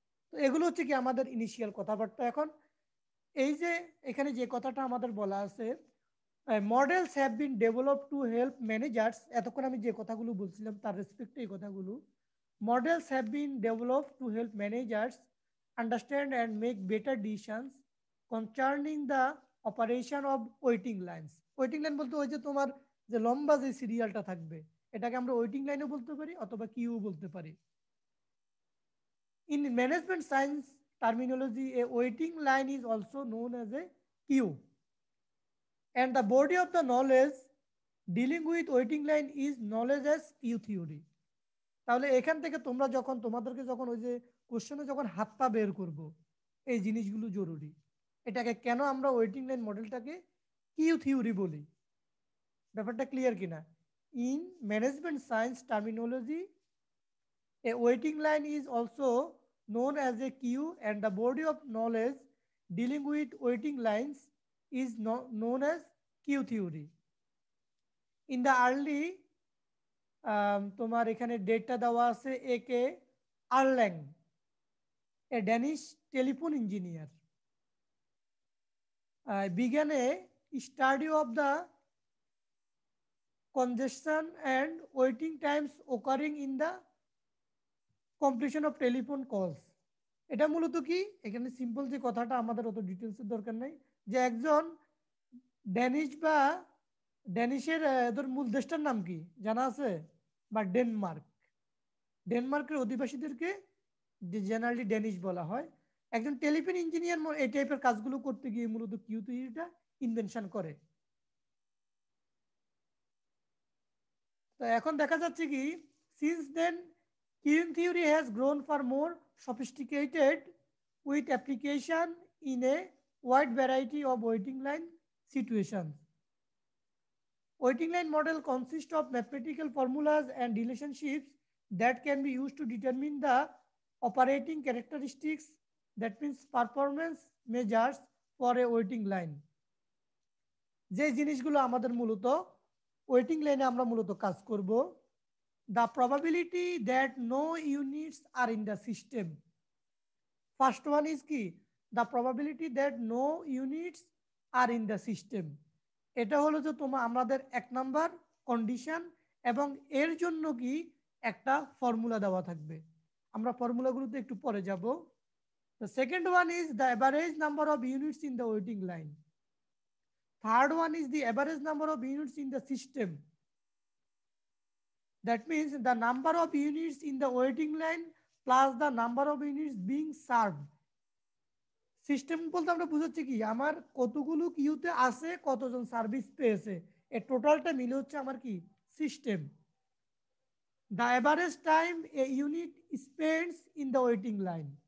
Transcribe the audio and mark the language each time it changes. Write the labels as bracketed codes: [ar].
[bn] তো এগুলো হচ্ছে কি আমাদের ইনিশিয়াল কথাবার্তা। এখন এই যে এখানে যে কথাটা আমাদের বলা আছে, [en] models have been develop to help managers, [bn] এতক্ষণ আমি যে কথাগুলো বলছিলাম তার রেসপেক্টে এই কথাগুলো, [en] Models have been develop to help managers understand and make better decisions concerning the operation of waiting lines. [bn] Waiting line বলতে ওই যে তোমার যে লম্বা যে সিরিয়ালটা থাকবে, এটাকে আমরা ওয়েটিং লাইনও বলতে পারি অথবা কিউ বলতে পারি। [en] In management science terminology, a waiting line is also known as a queue. And the body of the knowledge dealing with waiting line is knowledge as queue theory. [bn] তাহলে এখান থেকে তোমরা যখন তোমাদেরকে যখন ওই যে কোশ্চেনে যখন হাত পা বের করবো, এই জিনিসগুলো জরুরি। এটাকে কেন আমরা ওয়েটিং লাইন মডেলটাকে কিউ থিওরি বলি, ব্যাপারটা ক্লিয়ার কিনা? [en] In management science terminology, a waiting line is also known as a queue, and the body of knowledge dealing with waiting lines is known as queue theory. In the early [bn] তোমার এখানে ডেটটা দেওয়া আছে [en] A K Erlang, a Danish telephone engineer, began a study of the congestion and waiting times occurring in the completion of telephone calls. [bn] এটা মূলত কি, এখানে সিম্পল যে কথাটা, আমাদের অত ডিটেলসের দরকার নাই, যে একজন ড্যানিশ বা ড্যানিশের এদের মূল দেশটার নাম কি জানা আছে? বা ডেনমার্ক, ডেনমার্কের অধিবাসীদেরকে জেনারেলি ড্যানিশ বলা হয়। একজন টেলিফোন ইঞ্জিনিয়ার এই টাইপের কাজগুলো করতে গিয়ে মূলত কিউ থিওরিটা ইনভেনশন করে। তো এখন দেখা যাচ্ছে কি [en] since then queuing theory has grown for more sophisticated with application in a wide variety of waiting line situations. Waiting line model consists of mathematical formulas and relationships that can be used to determine the operating characteristics, that means performance measures for a waiting line. [bn] যে জিনিসগুলো আমাদের মূলত waiting লাইনে আমরা মূলত কাজ করব, [en] the probability that no units are in the system. First one is কি, the probability that no units are in the system. [bn] এটা হলো যে তোমার আমাদের এক নাম্বার কন্ডিশন এবং এর জন্য কি একটা ফর্মুলা দেওয়া থাকবে। আমরা ফর্মুলাগুলোতে একটু পরে যাব। [en] The second one is the average number of units in the waiting line. Third one is the average number of units in the system. That means the number of units in the waiting line plus the number of units being served. [bn] System বলতে আমরা বুঝাচ্ছি কি আমার কতগুলো কিউতে আছে, কতজন service পেয়েছে, এই টোটালটা মিলে হচ্ছে আমার কি system. [en] The average time a unit spends in the waiting line.